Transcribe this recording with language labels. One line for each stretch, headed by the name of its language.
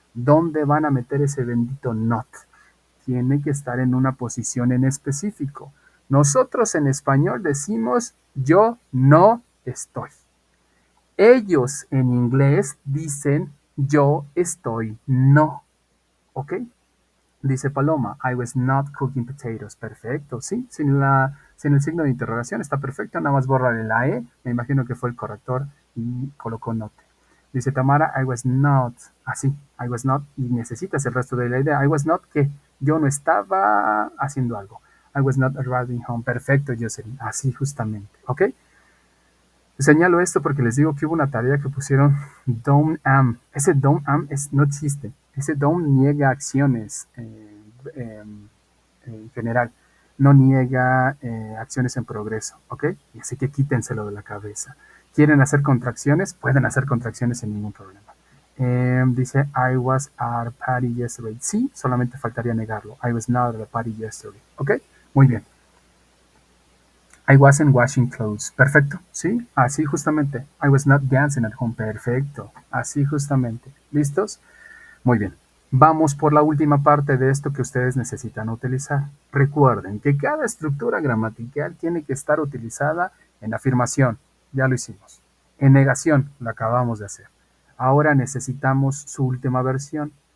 Spanish: ¿Dónde van a meter ese bendito not? Tiene que estar en una posición en específico. Nosotros en español decimos yo no estoy. Ellos en inglés dicen yo estoy no. ¿Ok?
English: Dice Paloma, I was not cooking potatoes.
Spanish: Perfecto, sí, sin el signo de interrogación está perfecto, nada más bórrale la E, me imagino que fue el corrector y colocó not. Dice Tamara,
English: I was not.
Spanish: Así, I was not. Y necesitas el resto de la idea.
English: I was not, ¿qué?
Spanish: Yo no estaba haciendo algo.
English: I was not arriving home. Perfecto, Jocelyn.
Spanish: Así justamente.
English: ¿Ok?
Spanish: Señalo esto porque les digo que hubo una tarea que pusieron don't am. Ese don't am no existe. Ese don't niega acciones en general. No niega acciones en progreso. ¿Ok? Así que quítenselo de la cabeza. ¿Quieren hacer contracciones? Pueden hacer contracciones sin ningún problema.
English: Dice, I was at a party yesterday.
Spanish: Sí, solamente faltaría negarlo.
English: I was not at a party yesterday.
Spanish: ¿Ok? Muy bien.
English: I wasn't washing clothes. Perfecto.
Spanish: Sí, así justamente.
English: I was not dancing at home.
Spanish: Perfecto. Así justamente. ¿Listos? Muy bien. Vamos por la última parte de esto que ustedes necesitan utilizar. Recuerden que cada estructura gramatical tiene que estar utilizada en afirmación. Ya lo hicimos. En negación, lo acabamos de hacer. Ahora necesitamos su última versión.